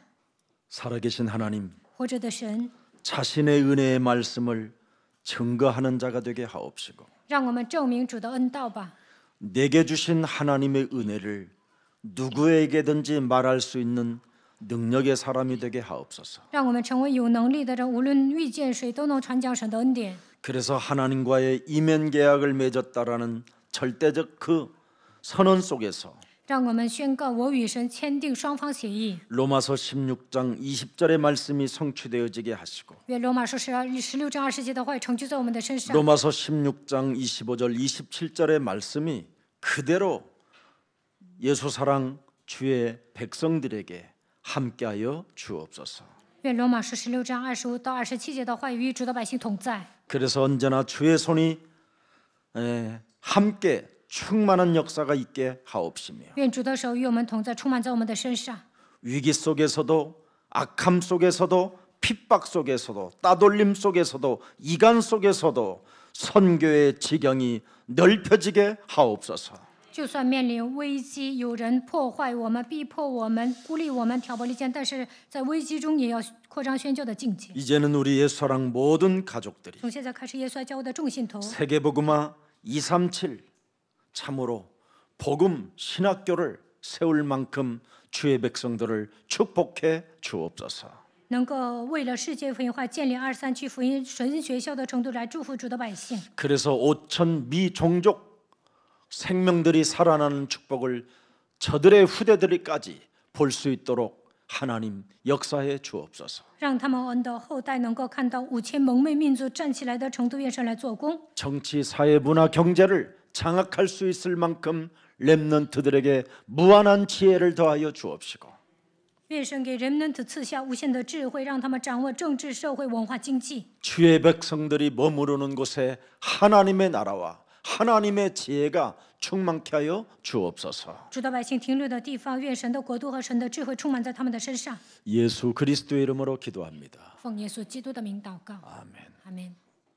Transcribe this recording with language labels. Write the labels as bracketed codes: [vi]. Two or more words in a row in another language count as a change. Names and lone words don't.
[ko] 살아계신 하나님, [zh] 活着的神， [ko] 자신의 은혜의 말씀을 증거하는 자가 되게 하옵시고 [zh] 让我们证明主的恩道吧。 [ko] 내게 주신 하나님의 은혜를 누구에게든지 말할 수 있는 능력의 사람이 되게 하옵소서. [zh] 让我们成为有能力的人，无论遇见谁都能传讲神的恩典。 [ko] 그래서 하나님과의 이면 계약을 맺었다라는 절대적 그 선언 속에서 [zh] 让我们宣告，我与神签订双方协议。 [ko] 로마서 16장 20절의 말씀이 성취되어지게 하시고 [zh] 愿罗马书16章20节的话成就在我们的身上。 [ko] 로마서 16장 25절 27절의 말씀이 그대로 예수 사랑 주의 백성들에게 함께하여 주옵소서. [zh] 愿罗马书16章25到27节的话语与主的百姓同在。 [ko] 그래서 언제나 주의 손이 함께 충만한 역사가 있게 하옵시며 [zh] 愿主的手与我们同在，充满在我们的身上。 [ko] 위기 속에서도 악함 속에서도 핍박 속에서도 따돌림 속에서도 이간 속에서도 선교의 지경이 넓혀지게 하옵소서. [zh] 就算面临危机，有人破坏我们、逼迫我们、孤立我们、挑拨离间，但是在危机中也要扩张宣教的境界。 [ko] 이제는 우리 예수사랑 모든 가족들이 [zh] 从现在开始，耶稣爱教会的众信徒， [ko] 세계복음화 237 참으로 복음 신학교를 세울 만큼 주의 백성들을 축복해 주옵소서. [zh] 能够为了世界福音化建立23区福音神学校的程度来祝福主的百姓。 [ko] 그래서 5천 미종족 생명들이 살아나는 축복을 저들의 후대들이까지 볼 수 있도록 하나님 역사해 주옵소서. [zh] 让他们的后代能够看到5000蒙昧民族站起来的程度，愿神来做工。 [ko] 정치, 사회, 문화, 경제를 장악할 수 있을 만큼 렘넌트들에게 무한한 지혜를 더하여 주옵시고 [zh] 愿神给人们赐下无限的智慧，让他们掌握政治、社会、文化、经济。 [ko] 주의 백성들이 머무르는 곳에 하나님의 나라와 하나님의 지혜가 충만케 하여 주옵소서. [zh] 主的百姓停留的地方，愿神的国度和神的智慧充满在他们的身上。 [ko] 예수 그리스도의 이름으로 기도합니다. [zh] 奉耶稣基督的名祷告， [ko] 아멘. [zh] 阿门。